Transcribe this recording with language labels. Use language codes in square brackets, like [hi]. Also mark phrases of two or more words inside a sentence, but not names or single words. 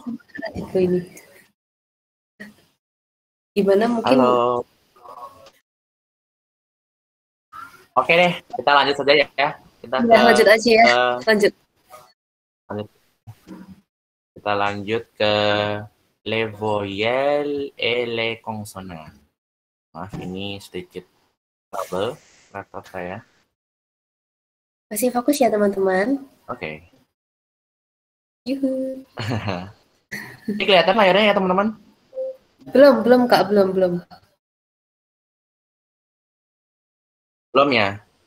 [id] Ini. Gimana mungkin? Halo. Oke deh, kita lanjut saja ya. Lanjut aja ya. Lanjut. Kita lanjut ke [fr] les voyelles et les consonnes. [id] Maaf, ini sedikit [en] trouble laptop [id] saya. Masih fokus ya teman-teman. Oke. Yuhu. Ini kelihatan layarnya ya teman-teman? Belum Kak, belum. Belum ya?